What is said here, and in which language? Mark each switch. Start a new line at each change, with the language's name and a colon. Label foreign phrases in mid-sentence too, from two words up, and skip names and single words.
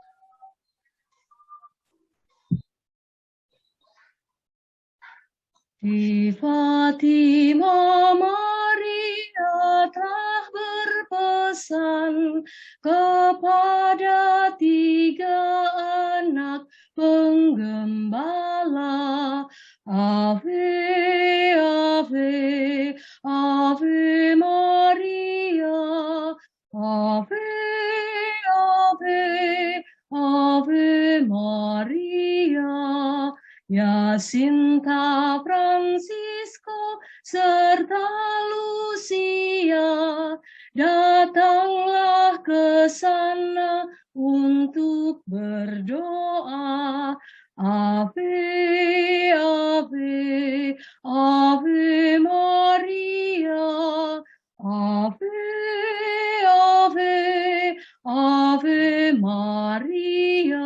Indonesian: Di Fatima Maria telah berpesan kepada 3 anak penggembala.
Latin: Ave, Ave, Ave Maria, Ave, Ave, Ave Maria.
Indonesian: Jacinta, Francisco, serta Lucia, datanglah ke sana untuk berdoa.
Latin: Ave, Ave, Ave Maria, Ave, Ave, Ave Maria.